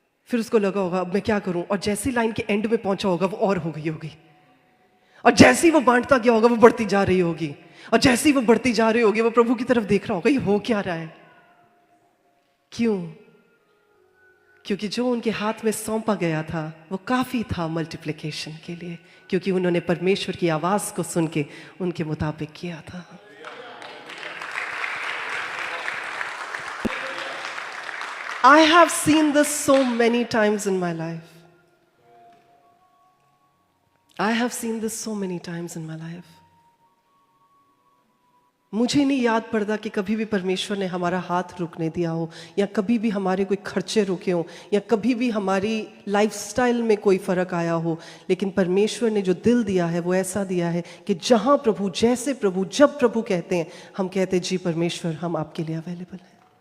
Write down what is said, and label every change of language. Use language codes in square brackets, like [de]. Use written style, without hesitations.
[hi] फिर उसको लगा होगा अब मैं क्या करूं, और जैसे लाइन के एंड में पहुंचा होगा वो और हो गई होगी, और जैसे ही वो बांटता गया होगा वो बढ़ती जा रही होगी, और जैसे ही वो बढ़ती जा रही होगी वो प्रभु की तरफ देख रहा होगा ये हो क्या रहा है। क्यों? क्योंकि जो उनके हाथ में सौंपा गया था वो काफी था मल्टीप्लिकेशन के लिए, क्योंकि उन्होंने परमेश्वर की आवाज को सुन के उनके मुताबिक किया था। [en] I have seen this so many times in my life. I have seen this so many times in my life. [hi] मुझे नहीं याद पड़ता कि कभी भी परमेश्वर ने हमारा हाथ रुकने दिया हो, या कभी भी हमारे कोई खर्चे रुके हो, या कभी भी हमारी लाइफस्टाइल में कोई फर्क आया हो। लेकिन परमेश्वर ने जो दिल दिया है वो ऐसा दिया है कि जहां प्रभु, जैसे प्रभु, जब प्रभु कहते हैं, हम कहते हैं जी परमेश्वर हम आपके लिए अवेलेबल हैं।